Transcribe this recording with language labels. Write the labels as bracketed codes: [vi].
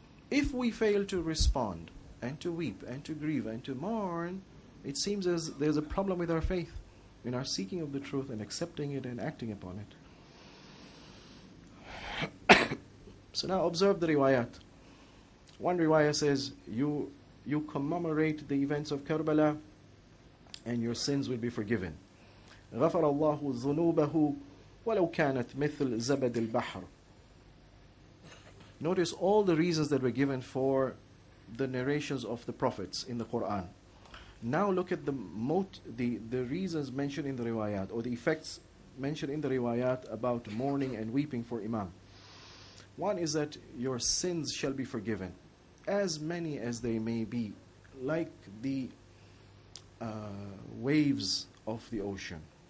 [en] If we fail to respond, and to weep, and to grieve, and to mourn, it seems as there's a problem with our faith, in our seeking of the truth and accepting it and acting upon it. So now observe the riwayat. One riwayah says, you commemorate the events of Karbala, and your sins will be forgiven. [ar] غفر الله ذنوبه ولو كانت مثل زبد البحر. [en] Notice all the reasons that were given for the narrations of the prophets in the Qur'an. Now look at the reasons mentioned in the riwayat, or the effects mentioned in the riwayat about mourning and weeping for Imam. One is that your sins shall be forgiven, as many as they may be, like the waves of the ocean.